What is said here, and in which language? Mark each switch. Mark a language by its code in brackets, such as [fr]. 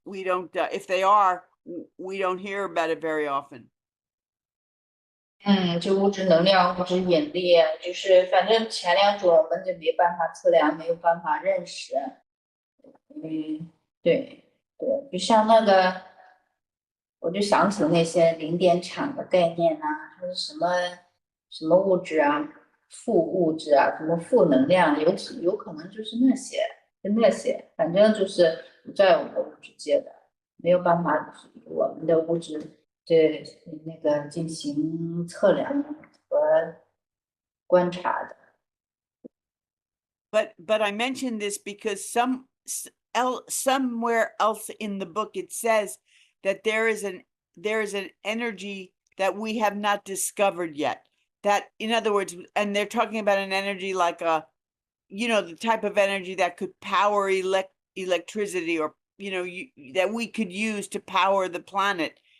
[en] If they are, we don't hear about it very often. [zh] 就物质能量、物质引力，就是反正前两种我们就没办法测量，没有办法认识。对，就像那个，我就想起那些零点场的概念还是什么物质负物质什么负能量，有可能就是那些，反正就是不在我们的物质界的，没有办法我们的物质对那个进行测量和观察的。 [en] But I mentioned this because somewhere else in the book it says that there is an energy that we have not discovered yet. That, in other words, and they're talking about an energy like the type of energy that could power electricity, or that we could use to power the planet.